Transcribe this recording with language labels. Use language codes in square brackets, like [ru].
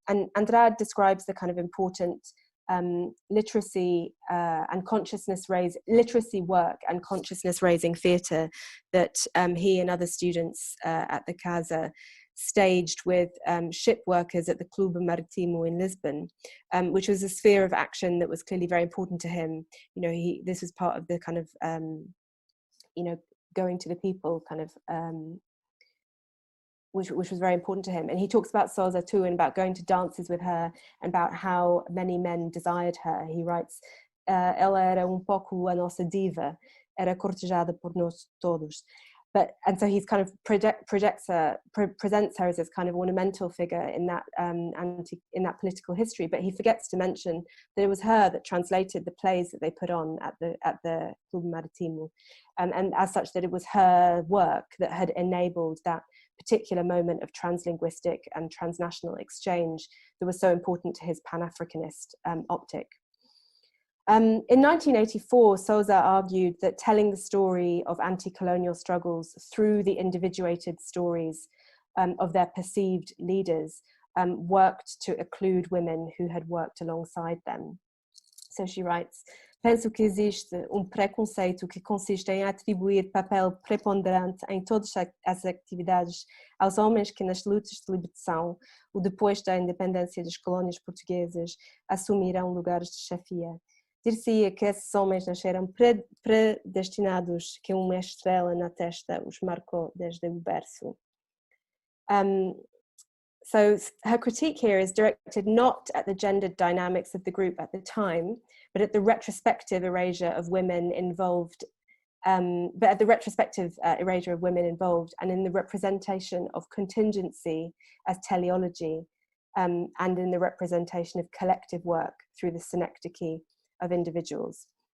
[en] And Andrade describes the kind of important literacy work and consciousness raising theatre that he and other students at the Casa staged with ship workers at the Clube Marítimo in Lisbon, which was a sphere of action that was clearly very important to him. You know, this was part of the kind of you know, going to the people kind of which was very important to him. And he talks about Sousa too, and about going to dances with her, and about how many men desired her. He writes, [pt] ela era pouco a nossa diva, era cortejada por nós todos. [en] And so he's kind of presents her as this kind of ornamental figure in that in that political history, but he forgets to mention that it was her that translated the plays that they put on at the Clube Marítimo, and as such that it was her work that had enabled that particular moment of translinguistic and transnational exchange that was so important to his Pan-Africanist optic. In 1984, Sousa argued that telling the story of anti-colonial struggles through the individuated stories of their perceived leaders worked to occlude women who had worked alongside them. So she writes, [pt] penso que existe preconceito que consiste em atribuir papel preponderante em todas as atividades aos homens que nas lutas de libertação ou depois da independência das colônias portuguesas assumiram lugares de chefia. Dir-se-ia que esses homens nasceram predestinados, que uma estrela na testa os marcou desde o berço. [en] So her critique here is directed not at the gendered dynamics of the group at the time, but at the retrospective erasure of women involved, and in the representation of contingency as teleology, and in the representation of collective work through the synecdoche of individuals.